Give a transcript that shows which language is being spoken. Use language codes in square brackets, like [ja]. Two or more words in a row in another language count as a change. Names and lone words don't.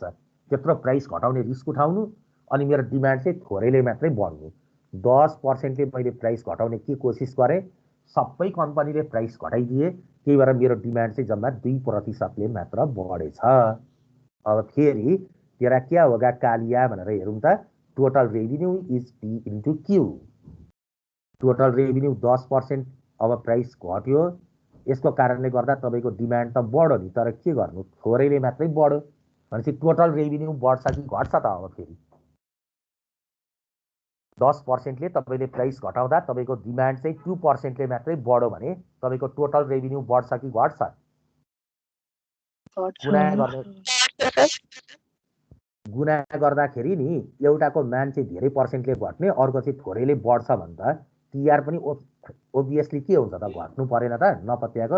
[ne] त्यत्रो प्राइस घटाउने रिस्क उठाउनु अनि मेरो डिमान्ड चाहिँ थोरैले मात्रै बढ्नु। 10%ले मैले प्राइस घटाउने के कोसिस गरेँ, सबै कम्पनीले प्राइस घटाइदिए, त्यही भएर मेरो डिमान्ड चाहिँ जम्मा 2%ले मात्र बढेछ। अब फेरि [hi] तेरा क्या होगा कालिया [ne] भनेर हेरौँ त। [en] total revenue is P into Q. Total revenue [ne] 10%, अब प्राइस घट्यो, यसको कारणले गर्दा तपाईँको डिमान्ड त बढ्यो नि, तर के गर्नु, थोरैले मात्रै बढ्यो भनेपछि [en] total revenue [ne] बढ्छ कि घट्छ त। अब फेरि 10%ले तपाईँले प्राइस घटाउँदा तपाईँको डिमान्ड चाहिँ 2%ले मात्रै बढ्यो भने तपाईँको [en] total revenue [ne] बढ्छ कि घट्छ, गुणा गर्दाखेरि नि एउटाको मान चाहिँ धेरै पर्सेन्टले घट्ने, अर्को चाहिँ थोरैले बढ्छ भने त टिआर पनि ओभियसली के हुन्छ त, घट्नु परेन त, नपत्याएको।